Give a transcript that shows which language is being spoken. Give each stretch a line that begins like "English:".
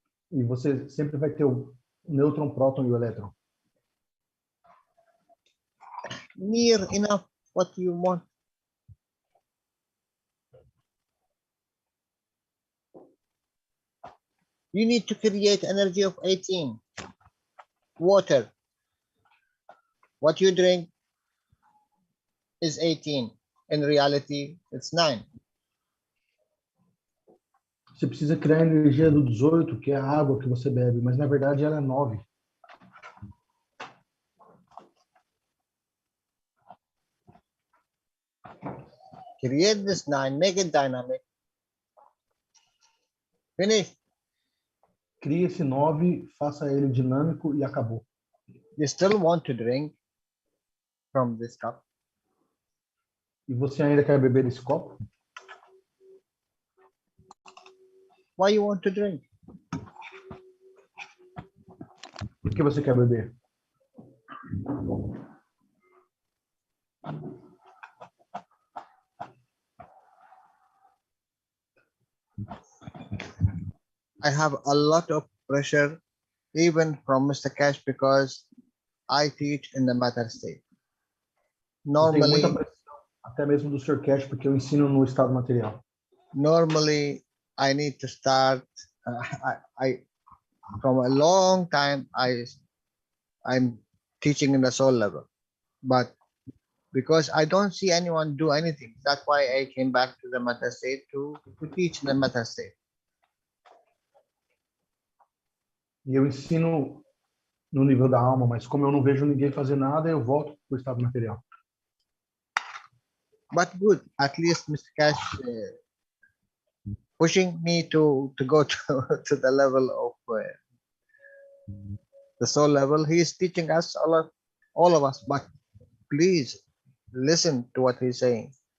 Portuguese: E você sempre vai ter o nêutron, próton e o elétron.
English: Near enough what you want. You need to create energy of 18. Water. What you drink is 18. In reality, it's 9.
Portuguese: Você precisa criar a energia do 18, que é a água que você bebe, mas na verdade ela é 9.
English: Create this 9, make it dynamic. Finish.
Portuguese: Crie esse 9, faça ele dinâmico e acabou.
English: You still want to drink from this cup?
Portuguese: E você ainda quer beber desse copo?
English: Why you want to drink?
Portuguese: Por que você quer beber?
English: I have a lot of pressure, even from Mr. Keshe, because I teach in the matter state.
Portuguese: Eu tenho muita
English: Normally,
Portuguese: pressão, até mesmo do Sr. Keshe, porque eu ensino no estado material.
English: normally I need to start. I from a long time I'm teaching in the soul level, but because I don't see anyone do anything, that's why I came back to the matter state to teach in the matter state.
Portuguese: E eu ensino no nível da alma, mas como eu não vejo ninguém fazer nada, eu volto para o estado material.
English: But good, at least Mr. Keshe pushing me to go to the level of the soul level. He is teaching us all of us, but please listen to what he's saying.